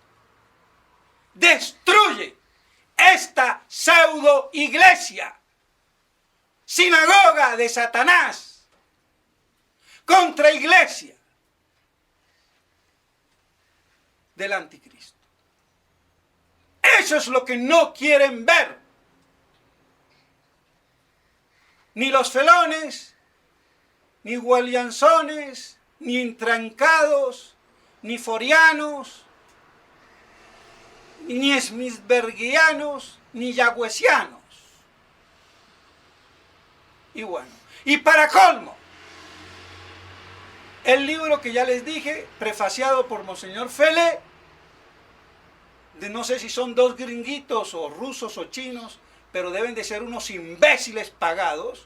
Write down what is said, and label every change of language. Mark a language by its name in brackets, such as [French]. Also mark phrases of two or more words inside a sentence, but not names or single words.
[Spanish] destruye esta pseudo iglesia, sinagoga de Satanás, contra iglesia del anticristo. Eso es lo que no quieren ver ni los felones, ni gualianzones, ni intrancados, ni forianos, ni smithbergianos, ni yagüesianos. Y bueno, y para colmo, el libro que ya les dije, prefaciado por Monseñor Felé, de no sé si son dos gringuitos o rusos o chinos, pero deben de ser unos imbéciles pagados.